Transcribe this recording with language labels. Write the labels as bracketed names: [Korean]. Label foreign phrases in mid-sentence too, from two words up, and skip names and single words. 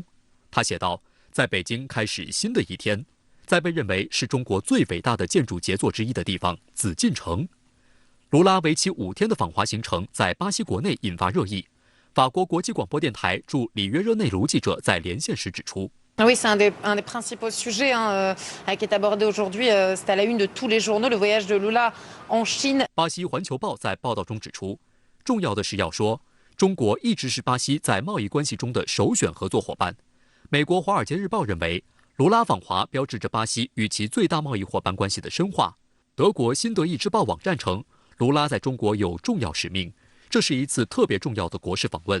[Chinese] 他写道：“在北京开始新的一天。” 在被认为是中国最伟大的建筑杰作之一的地方紫禁城，卢拉为期5天的访华行程在巴西国内引发热议。法国国际广播电台驻里约热内卢记者在连线时指出 [French] Oui, c'est un des principaux sujets qui est abordé aujourd'hui. C'est à la une de tous les journaux, le voyage de Lula en Chine. [Chinese] 巴西环球报在报道中指出，重要的是要说，中国一直是巴西在贸易关系中的首选合作伙伴。美国《华尔街日报》认为，卢拉访华标志着巴西与其最大贸易伙伴关系的深化。德国新德意志报网站称，卢拉在中国有重要使命，这是一次特别重要的国事访问。